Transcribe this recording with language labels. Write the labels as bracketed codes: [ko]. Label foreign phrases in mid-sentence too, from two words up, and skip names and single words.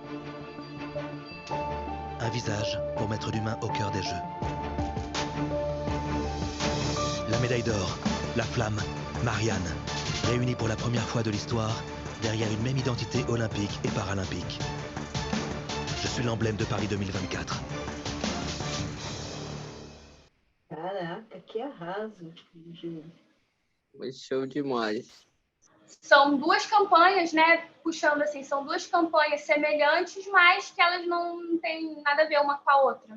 [fr] Un visage pour mettre l'humain au cœur des Jeux. La médaille d'or, la flamme, Marianne, réunis pour la première fois de l'histoire derrière une même identité olympique et paralympique. Je suis l'emblème de Paris 2024. [pt] Caraca, que arraso, Gil. Foi show demais. São duas campanhas, né? Puxando assim, são duas campanhas semelhantes, mas que elas não têm nada a ver uma com a outra.